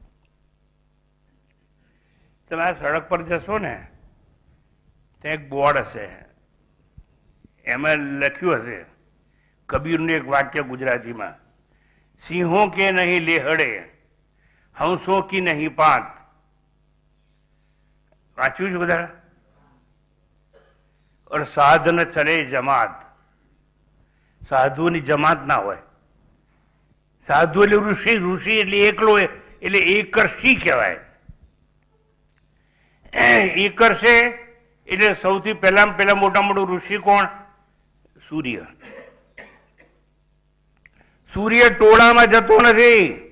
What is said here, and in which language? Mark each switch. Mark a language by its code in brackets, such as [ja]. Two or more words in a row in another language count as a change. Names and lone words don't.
[gu] તમે આ સડક પર જશો ને, ત્યાં એક બોર્ડ હશે, એમાં લખ્યું હશે કબીરનું એક વાક્ય ગુજરાતીમાં, [hi] सिंहों के नहीं लेहड़े, हंसों की नहीं पांत. [gu] વાંચ્યું છે બધા? [hi] और साध न चले जमात. [gu] સાધુની જમાત ના હોય. સાધુ એટલે ઋષિ, ઋષિ એટલે એકલો, એટલે એકર્ષી કહેવાય. એકર્ષે એટલે સૌથી પહેલામાં પહેલા મોટા મોટું ઋષિ કોણ? સૂર્ય. સૂર્ય ટોળામાં જતો નથી.